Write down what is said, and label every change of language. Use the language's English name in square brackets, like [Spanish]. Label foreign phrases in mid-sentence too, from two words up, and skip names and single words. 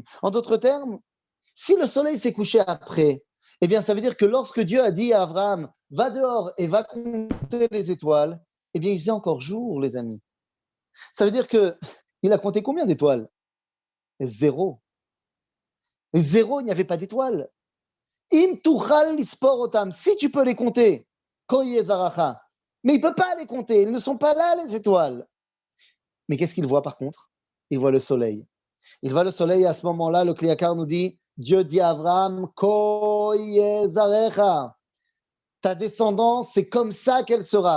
[French] En d'autres termes, si le soleil s'est couché après, eh bien, ça veut dire que lorsque Dieu a dit à Abraham, va dehors et va compter les étoiles, eh bien, il faisait encore jour, les amis. Ça veut dire qu'il a compté combien d'étoiles? Zéro. Et zéro, il n'y avait pas d'étoiles. [Hebrew] אם תוכל לספור אותם. [French] Si tu peux les compter, [Hebrew] כה יהיה זרעך. [French] Mais il ne peut pas les compter. Ils ne sont pas là, les étoiles. Mais qu'est-ce qu'il voit par contre? Il voit le soleil. Il voit le soleil et à ce moment-là, le Kliakar nous dit, Dieu dit à Abraham, [Hebrew] כה יהיה זרעך. [French] Ta descendance, c'est comme ça qu'elle sera.